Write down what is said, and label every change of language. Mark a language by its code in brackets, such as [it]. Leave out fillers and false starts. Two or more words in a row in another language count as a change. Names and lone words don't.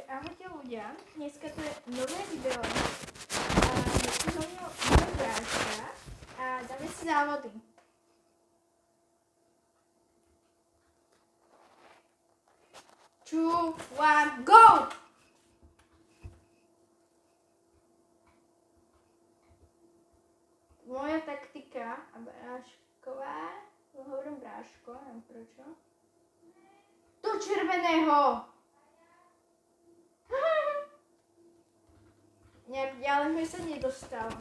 [sk] ahojte ľudia, dneska to je nové video a je tu so mnou moja bráška a dáme si závody. [en] Two, one, go! [sk] Moja taktika a brášková, hovorím bráško, neviem prečo. Do červeného! Nejak ďalej sa nedostávam.